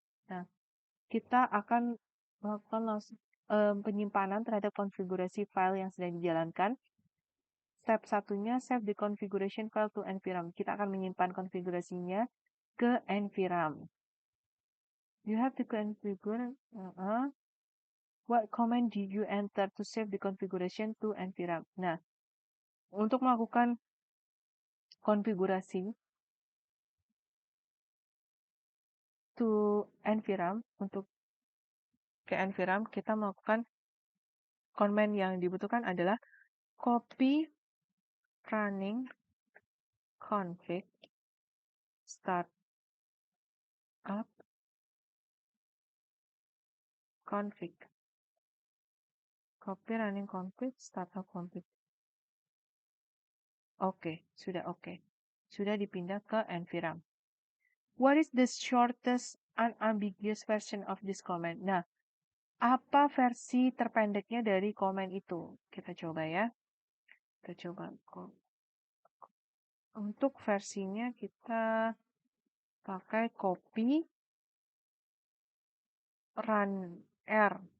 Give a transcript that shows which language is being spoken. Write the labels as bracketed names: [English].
[Indonesian] Nah, kita akan melakukan langsung penyimpanan terhadap konfigurasi file yang sedang dijalankan. [English] Step satunya, save the configuration file to NVRAM. [Indonesian] Kita akan menyimpan konfigurasinya ke NVRAM. [English] You have to configure. What command did you enter to save the configuration to NVRAM? [Indonesian] Nah, untuk melakukan konfigurasi to NVRAM, untuk ke NVRAM, kita melakukan command yang dibutuhkan adalah copy running config start startup config. [English] Copy running config, startup config. [Indonesian] Oke, sudah oke. Sudah dipindah ke environment. [English] What is the shortest unambiguous version of this comment? [Indonesian] Nah, apa versi terpendeknya dari komen itu? Kita coba ya. Kita coba. Untuk versinya kita pakai copy run R.